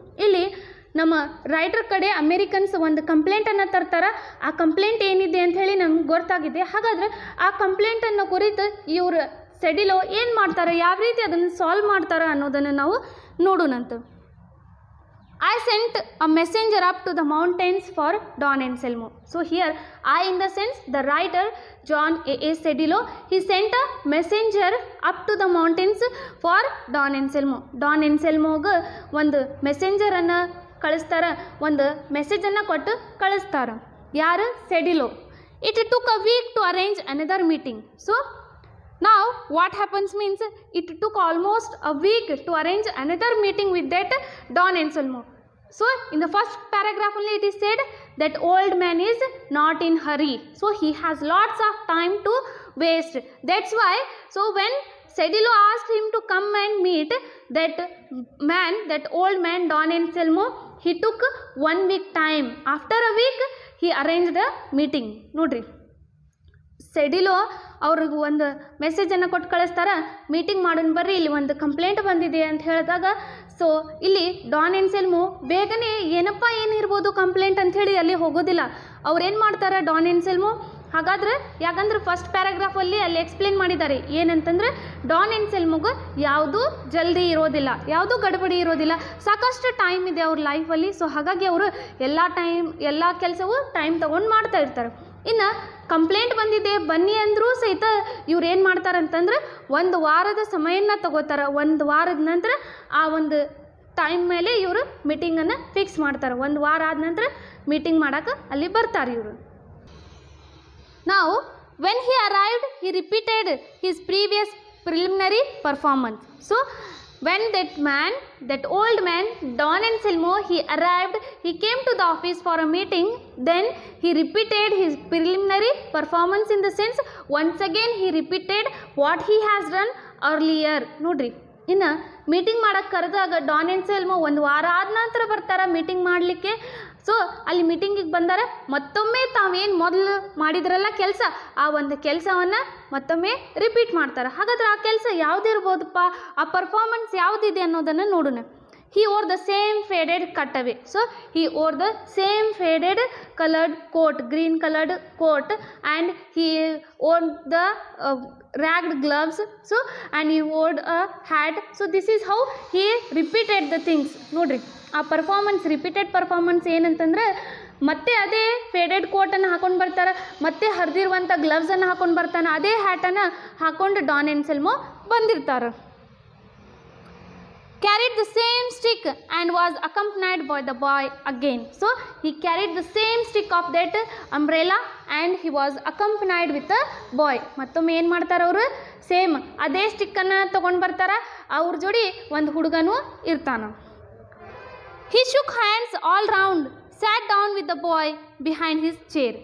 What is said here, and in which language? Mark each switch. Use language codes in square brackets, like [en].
[kn] ಇಲ್ಲಿ ನಮ್ಮ ರೈಟರ್ ಕಡೆ ಅಮೇರಿಕನ್ಸ್ ಒಂದು ಕಂಪ್ಲೇಂಟನ್ನು ತರ್ತಾರೆ. ಆ ಕಂಪ್ಲೇಂಟ್ ಏನಿದೆ ಅಂತ ಹೇಳಿ ನಮ್ಗೆ ಗೊತ್ತಾಗಿದೆ. ಹಾಗಾದರೆ ಆ ಕಂಪ್ಲೇಂಟನ್ನು ಕುರಿತು ಇವರು ಸೆಡಿಲೋ ಏನು ಮಾಡ್ತಾರೆ, ಯಾವ ರೀತಿ ಅದನ್ನು ಸಾಲ್ವ್ ಮಾಡ್ತಾರೆ ಅನ್ನೋದನ್ನು ನಾವು ನೋಡೋಣಂತ. [en] I sent a messenger up to the mountains for Don Anselmo. So here, I in the sense the writer John A. Cedillo, he sent a messenger up to the mountains for Don Anselmo. [kn] Don Anselmoಗೆ ಒಂದು ಮೆಸೆಂಜರನ್ನು ಕಳಿಸ್ತಾರೆ, ಒಂದು ಮೆಸೇಜನ್ನು ಕೊಟ್ಟು ಕಳಿಸ್ತಾರೆ. ಯಾರು? ಸೆಡಿಲೋ. [en] It took a week to arrange another meeting. So now what happens means, it took almost a week to arrange another meeting with that Don Anselmo. So in the first paragraph only it is said that old man is not in hurry, so he has lots of time to waste. That's why, so when Cedillo asked him to come and meet that man, that old man Don Anselmo, he took 1 week time. After a week he arranged a meeting. [kn] ನೋಡ್ರಿ, ಸೆಡಿಲೋ ಅವ್ರಿಗೆ ಒಂದು ಮೆಸೇಜನ್ನು ಕೊಟ್ಟು ಕಳಿಸ್ತಾರೆ, meeting ಮಾಡೋಣ ಬರ್ರಿ, ಇಲ್ಲಿ ಒಂದು complaint ಬಂದಿದೆ ಅಂತ ಹೇಳಿದಾಗ, ಸೊ ಇಲ್ಲಿ ಡಾನ್ ಎನ್ಸೆಲ್ಮೋ ಬೇಗನೆ ಏನಪ್ಪ ಏನಿರ್ಬೋದು ಕಂಪ್ಲೇಂಟ್ ಅಂಥೇಳಿ ಅಲ್ಲಿ ಹೋಗೋದಿಲ್ಲ. ಅವ್ರೇನು ಮಾಡ್ತಾರೆ ಡಾನ್ ಎನ್ಸೆಲ್ಮೋ, ಹಾಗಾದ್ರೆ ಯಾಕಂದ್ರೆ ಫಸ್ಟ್ ಪ್ಯಾರಾಗ್ರಾಫಲ್ಲಿ ಅಲ್ಲಿ ಎಕ್ಸ್ಪ್ಲೇನ್ ಮಾಡಿದ್ದಾರೆ ಏನಂತಂದರೆ, ಡಾನ್ ಎನ್ಸೆಲ್ಮೋಗೆ ಯಾವುದೂ ಜಲ್ದಿ ಇರೋದಿಲ್ಲ, ಯಾವುದೂ ಗಡಬಡಿ ಇರೋದಿಲ್ಲ, ಸಾಕಷ್ಟು ಟೈಮ್ ಇದೆ ಅವ್ರ ಲೈಫಲ್ಲಿ. ಸೊ ಹಾಗಾಗಿ ಅವರು ಎಲ್ಲ ಕೆಲಸವೂ ಟೈಮ್ ತೊಗೊಂಡು ಮಾಡ್ತಾ ಇರ್ತಾರೆ. ಇನ್ನು ಕಂಪ್ಲೇಂಟ್ ಬಂದಿದೆ ಬನ್ನಿ ಅಂದರೂ ಸಹಿತ ಇವ್ರು ಏನು ಮಾಡ್ತಾರಂತಂದ್ರೆ 1 ವಾರದ ಸಮಯನ ತಗೋತಾರೆ. 1 ವಾರದ ನಂತರ ಆ ಒಂದು ಟೈಮ್ ಮೇಲೆ ಇವರು ಮೀಟಿಂಗನ್ನು ಫಿಕ್ಸ್ ಮಾಡ್ತಾರೆ. 1 ವಾರ ಆದ ನಂತರ ಮೀಟಿಂಗ್ ಮಾಡೋಕೆ ಅಲ್ಲಿ ಬರ್ತಾರೆ ಇವರು. [en] Now when he arrived, he repeated his previous preliminary performance. So when that old man Don Anselmo, he arrived, he came to the office for a meeting. Then he repeated his preliminary performance, in the sense once again he repeated what he has done earlier. [kn] ನೋಡ್ರಿ, ಇನ್ನು meeting ಮಾಡೋಕ್ಕೆ ಕರೆದಾಗ Don ಎನ್ಸೆಲ್ಮೋ 1 ವಾರ ಆದ ನಂತರ ಬರ್ತಾರೆ meeting ಮಾಡಲಿಕ್ಕೆ. So ಅಲ್ಲಿ ಮೀಟಿಂಗಿಗೆ ಬಂದರೆ ಮತ್ತೊಮ್ಮೆ ತಾವೇನು ಮೊದಲು ಮಾಡಿದ್ರಲ್ಲ ಕೆಲಸ, ಆ ಒಂದು ಕೆಲಸವನ್ನು ಮತ್ತೊಮ್ಮೆ ರಿಪೀಟ್ ಮಾಡ್ತಾರೆ. ಹಾಗಾದ್ರೆ ಆ ಕೆಲಸ ಯಾವುದಿರ್ಬೋದಪ್ಪ, ಆ ಪರ್ಫಾರ್ಮೆನ್ಸ್ ಯಾವುದಿದೆ ಅನ್ನೋದನ್ನು ನೋಡೋಣ. [en] He wore the same faded cutaway. So he wore the same faded colored coat, green colored coat, and he wore the ragged gloves. So and he wore a hat. So this is how he repeated the things. [kn] ನೋಡ್ರಿ, ಆ performance, repeated performance ಏನಂತಂದರೆ ಮತ್ತೆ ಅದೇ faded ಕೋಟನ್ನು ಹಾಕೊಂಡು ಬರ್ತಾರೆ, ಮತ್ತೆ ಹರಿದಿರುವಂಥ ಗ್ಲವ್ಸನ್ನು ಹಾಕೊಂಡು ಬರ್ತಾನೆ, ಅದೇ ಹ್ಯಾಟನ್ನು ಹಾಕೊಂಡು ಡಾನ್ ಎನ್ಸೆಲ್ಮೋ ಬಂದಿರ್ತಾರೆ. [en] Carried the same stick and was accompanied by the boy again. So he carried the same stick of that umbrella and he was accompanied with the boy. [kn] ಮತ್ತೊಮ್ಮೆ ಏನು ಮಾಡ್ತಾರೆ ಅವರು, ಸೇಮ್ ಅದೇ ಸ್ಟಿಕ್ಕನ್ನು ತೊಗೊಂಡು ಬರ್ತಾರೆ, ಅವ್ರ ಜೋಡಿ ಒಂದು ಹುಡುಗನೂ ಇರ್ತಾನೆ. [en] He shook hands all round, sat down with the boy behind his chair.